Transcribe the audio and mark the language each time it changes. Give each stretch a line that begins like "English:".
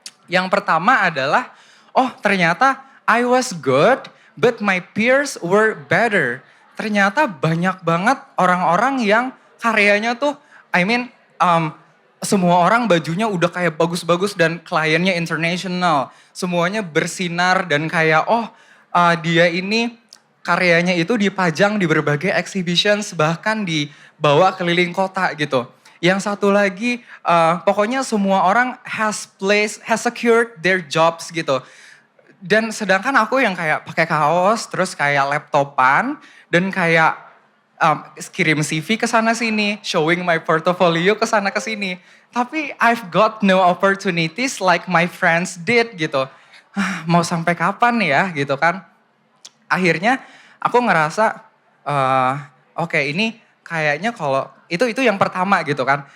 Indonesian: Yang pertama adalah, oh ternyata
English: I was good, but my peers were better.
Indonesian: ternyata banyak banget orang-orang yang karyanya tuh,
English: I mean,
Indonesian: semua orang bajunya udah kayak bagus-bagus dan kliennya international. Semuanya bersinar dan kayak, oh dia ini karyanya itu dipajang di berbagai exhibitions, bahkan dibawa keliling kota gitu. Yang satu lagi, pokoknya semua orang
English: has secured their jobs
Indonesian: gitu. Dan sedangkan aku yang kayak pakai kaos, terus kayak laptopan, dan kayak kirim CV ke sana sini,
English: showing my portfolio
Indonesian: ke sana ke sini. Tapi
English: I've got no opportunities like my friends did
Indonesian: gitu. Mau sampai kapan ya gitu kan. Akhirnya aku ngerasa, oke ini kayaknya kalau itu yang pertama gitu kan.